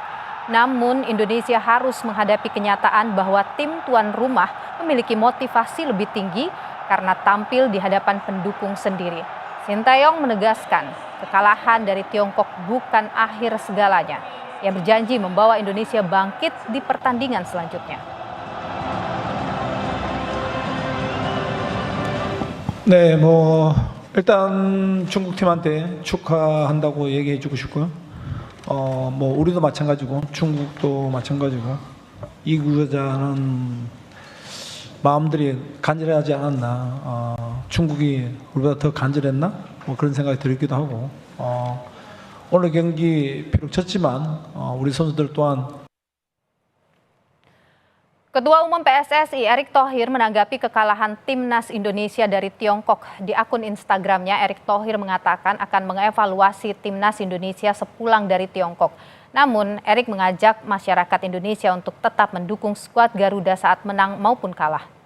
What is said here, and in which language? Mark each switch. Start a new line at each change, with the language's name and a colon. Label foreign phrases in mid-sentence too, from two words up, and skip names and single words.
Indonesian: Namun Indonesia harus menghadapi kenyataan bahwa tim tuan rumah memiliki motivasi lebih tinggi karena tampil di hadapan pendukung sendiri. Sintayong menegaskan kekalahan dari Tiongkok bukan akhir segalanya. Ia berjanji membawa Indonesia bangkit di pertandingan selanjutnya.
Korean: 네, 일단 중국팀한테 축하한다고 얘기해주고 싶고요. 우리도 마찬가지고 중국도 마찬가지고 이구자는 마음들이 간절하지 않았나. 중국이 우리보다 더 간절했나? 그런 생각이 들기도 하고. 오늘 경기 비록 졌지만 우리 선수들 또한
Indonesian: Ketua Umum PSSI Erick Thohir menanggapi kekalahan timnas Indonesia dari Tiongkok. Di akun Instagramnya, Erick Thohir mengatakan akan mengevaluasi timnas Indonesia sepulang dari Tiongkok. Namun, Erick mengajak masyarakat Indonesia untuk tetap mendukung skuad Garuda saat menang maupun kalah.